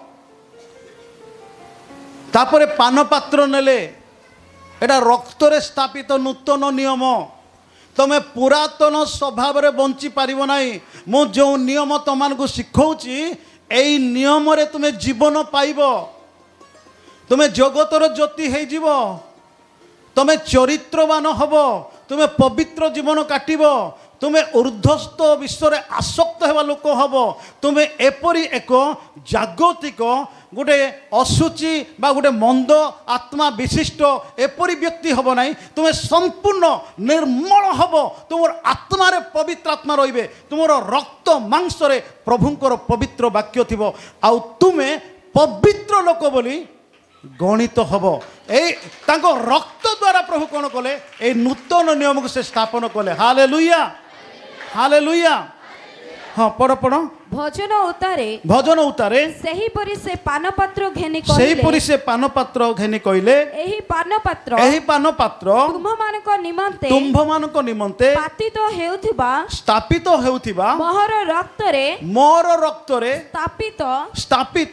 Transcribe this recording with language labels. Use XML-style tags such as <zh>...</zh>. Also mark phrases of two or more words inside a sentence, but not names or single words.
<or>ତାପରେ ପାନପାତ୍ର ନେଲେ, ଏଇଟା ରକ୍ତରେ ସ୍ଥାପିତ ନୂତନ ନିୟମ। ତମେ ପୁରାତନ ସ୍ୱଭାବରେ ବଞ୍ଚି ପାରିବ ନାହିଁ। ମୁଁ ଯେଉଁ ନିୟମ ତମମାନଙ୍କୁ ଶିଖଉଛି, ଏଇ ନିୟମରେ ତୁମେ ଜୀବନ ପାଇବ, ତୁମେ ଜଗତର ଜ୍ୟୋତି ହେଇଯିବ। ତୁମେ ଚରିତ୍ରବାନ ହବ, ତୁମେ ପବିତ୍ର ଜୀବନ କାଟିବ, ତୁମେ ଊର୍ଦ୍ଧ୍ୱସ୍ଥ ବିଶ୍ୱରେ ଆସକ୍ତ ହେବା ଲୋକ ହବ, ତୁମେ ଏପରି ଏକ ଜାଗତିକ ଗୋଟେ ଅଶୁଚି ବା ଗୋଟେ ମନ୍ଦ ଆତ୍ମା ବିଶିଷ୍ଟ ଏପରି ବ୍ୟକ୍ତି ହବ ନାହିଁ, ତୁମେ ସମ୍ପୂର୍ଣ୍ଣ ନିର୍ମଳ ହବ, ତୁମର ଆତ୍ମାରେ ପବିତ୍ର ଆତ୍ମା ରହିବେ, ତୁମର ରକ୍ତ ମାଂସରେ ପ୍ରଭୁଙ୍କର ପବିତ୍ର ବାକ୍ୟ ଥିବ, ଆଉ ତୁମେ ପବିତ୍ର ଲୋକ ବୋଲି ଗଣିତ ହବ। ଏହି ତାଙ୍କ ରକ୍ତ ଦ୍ୱାରା ପ୍ରଭୁ କୋଣ କଲେ ଏହି ନୂତନ ନିୟମକୁ ସେ ସ୍ଥାପନ କଲେ। ହାଲେଲୁୟା, ହାଲେଲୁୟା। ହଁ, ପଢ଼ ପଢ଼। ଭଜନ ଉତ୍ତାରେ ଭଜନ ଉତ୍ତାରେ ସେହିପରି ସେ ପାନପାତ୍ର ଘେନି ସେହିପରି କହିଲେ, ସେ ପାନପାତ୍ର ଘେନି କହିଲେ, ଏହି ପାନପାତ୍ର ଏହି ପାନପାତ୍ର ତୁମ୍ଭମାନଙ୍କ ନିମନ୍ତେ ତୁମ୍ଭମାନଙ୍କ ନିମନ୍ତେ ପାତିତ ହେଉଥିବା ସ୍ଥାପିତ ହେଉଥିବା ମୋହର ରକ୍ତରେ ମୋର ରକ୍ତରେ ସ୍ଥାପିତ</or>